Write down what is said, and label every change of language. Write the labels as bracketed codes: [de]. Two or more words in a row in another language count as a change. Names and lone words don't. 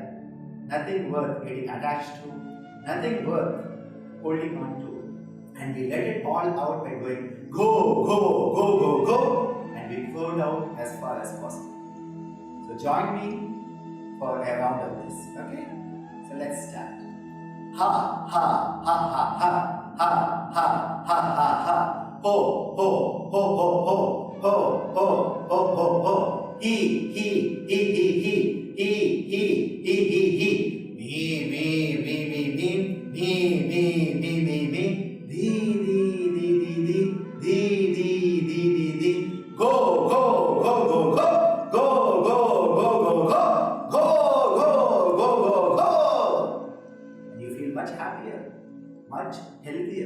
[en] Nothing worth getting attached to, nothing worth holding on to. And we let it all out by going go, and we go down as far as possible. So join me for a round of this, okay? So let's start. Ha, ha, ha, ha, ha, ha, ha, ha, ha, ha, ho, ho, ho, ho, ho, ho, ho, ho, ho, ho, he, me, di, go, and you feel much happier, much healthier.